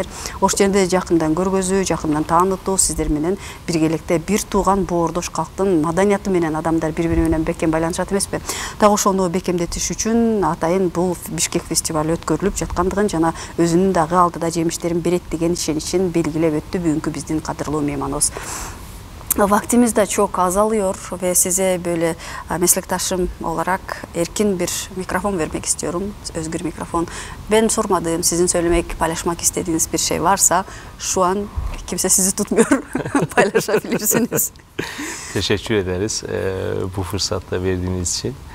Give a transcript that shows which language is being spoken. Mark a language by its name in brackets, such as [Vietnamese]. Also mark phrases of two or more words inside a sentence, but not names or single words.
[Kyrgyz] Ошол жерде жакындан көргөзүү, жакындан таанытуу, сиздер менен биргеликте бир тууган боордош калктын маданияты менен адамдар бири-бири менен бекем байланышат эмеспи? Дагы ошону бекемдетиш үчүн атайын бул Бишкек фестивалы өткөрүлүп жаткандыгын жана өзүнүн дагы алдыда жемиштерин берет деген ишеничин белгилеп өттү бүгүнкү биздин кадырлуу мейманыбыз. [Turkish] Вактimiz de çok azalıyor ve size böyle meslektaşım olarak erkin bir mikrofon vermek istiyorum. Özgür mikrofon. Ben sormadığım, sizin söylemek, paylaşmak istediğiniz bir şey varsa şu an kimse sizi tutmuyor. Paylaşabilirsiniz. Teşekkür ederiz bu fırsatla verdiğiniz için.